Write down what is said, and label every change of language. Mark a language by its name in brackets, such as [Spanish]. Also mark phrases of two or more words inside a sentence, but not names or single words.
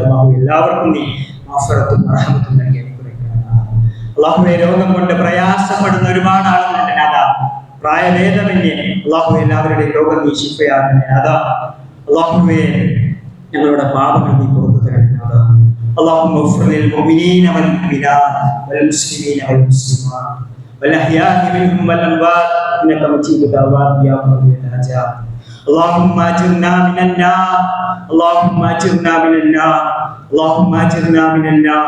[Malayalam] അല്ലാഹു എല്ലാവർക്കും നീ മഗ്ഫിറത്തും റഹ്മത്തും നൽകി അനുഗ്രഹിക്കണം. അല്ലാഹുവേ, രോഗം കൊണ്ട് പ്രയാസപ്പെടുന്ന ഒരുപാട് ആളുകളുണ്ട് നാഥാ. പ്രായഭേദമന്യേ അല്ലാഹു എല്ലാവരുടെയും രോഗം നീ ശിഫയാക്കണേ നാഥാ. അല്ലാഹുവേ, ഞങ്ങളുടെ പാപങ്ങൾ നീ പുറത്തു തരണേ നാഥാ. [Arabic] اللهم اغفر للمؤمنين والمؤمنات والمسلمين والمسلمات والأحياء منهم والأموات إنك مجيب الدعوات يا قاضي الحاجات. اللهم أجرنا من النار، اللهم أجرنا من النار، اللهم أجرنا من النار.